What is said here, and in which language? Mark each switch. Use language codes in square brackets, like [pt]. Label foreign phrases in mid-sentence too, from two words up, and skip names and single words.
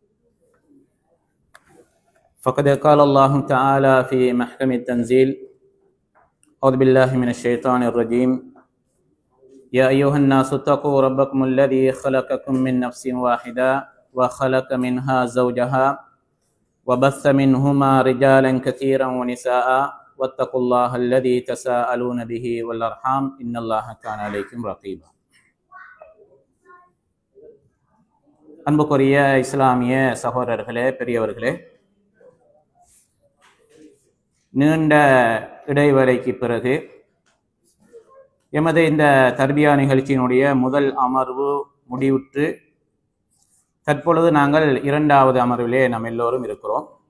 [ar] فقد قال الله تعالى في محكم التنزيل أعوذ بالله من الشيطان الرجيم يا أيها الناس اتقوا ربكم الذي خلقكم من نفس واحدة وخلق منها زوجها وبث منهما رجالا كثيرا ونساء واتقوا الله الذي تساءلون به والأرحام إن الله كان عليكم رقيبا. [ta] அன்புக்குரிய இஸ்லாமிய சகோதரர்களே, பெரியவர்களே, நீண்ட இடைவேளைக்கு பிறகு எமது இந்த தர்பியா நிகழ்ச்சியினுடைய முதல் அமர்வு முடிவுற்று தற்பொழுது நாங்கள் இரண்டாவது அமர்விலே நாம் எல்லோரும் இருக்கிறோம்.